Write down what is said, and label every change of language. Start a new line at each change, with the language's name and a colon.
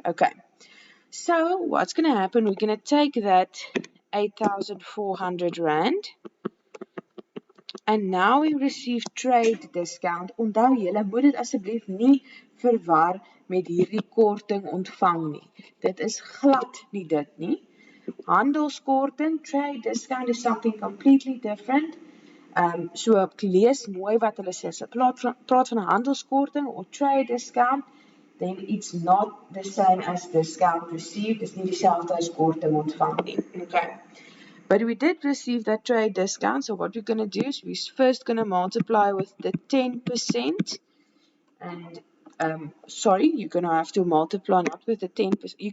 English: Okay, so what's going to happen, we're going to take that 8,400 Rand, and now we receive trade discount.
Afrikaans: Onthou julle moet dit asseblief nie verwar met hierdie korting ontvang nie. Dit is glad nie dit nie. Handelskorting,
English: trade discount is something completely different.
Afrikaans: So ek lees mooi wat hulle sê. So praat van 'n handelskorting
English: or trade discount, then it's not the same as discount received.
Afrikaans: Dis nie dieselfde as korting ontvang nie.
English: Okay. But we did receive that trade discount, so what we're going to do is we're first going to multiply with the 10%, and sorry, you're going to have to multiply not with the 10%.